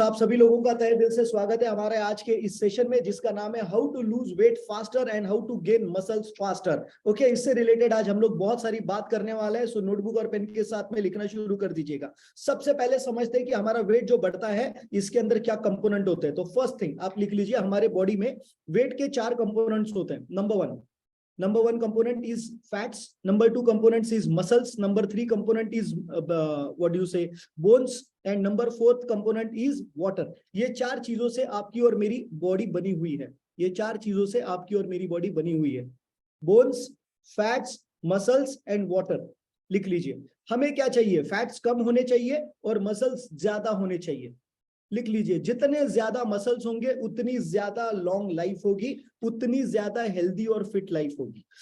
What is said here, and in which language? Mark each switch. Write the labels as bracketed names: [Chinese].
[Hindi] आप सभी लोगों का तहे दिल से स्वागत है हमारे आज के इस सेशन में, जिसका नाम है [English] How to lose weight faster and how to gain muscles faster. [Hindi] Okay, इससे रिलेटेड आज हम लोग बहुत सारी बात करने वाले हैं। सो नोटबुक और पेन के साथ में लिखना शुरू कर दीजिएगा। सबसे पहले समझते हैं कि हमारा वेट जो बढ़ता है इसके अंदर क्या कंपोनेंट होते हैं। तो [English] first thing [Hindi] आप लिख लीजिए, हमारे बॉडी में वेट के 4 कंपोनेंट्स होते हैं। [English] Number one component is fats. Number two components is muscles. Number three component is what do you say, bones. And number fourth component is water. [Hindi] ये 4 चीजों से आपकी और मेरी बॉडी बनी हुई है। ये 4 चीजों से आपकी और मेरी बॉडी बनी हुई है। [English] Bones, fats, muscles and water. [Hindi] लिख लीजिए, हमें क्या चाहिए? फैट्स कम होने चाहिए और मसल्स ज्यादा होने चाहिए। लिख लीजिए, जितने ज्यादा मसल्स होंगे उतनी ज्यादा लॉन्ग लाइफ होगी, उतनी ज्यादा हेल्दी और फिट लाइफ होगी।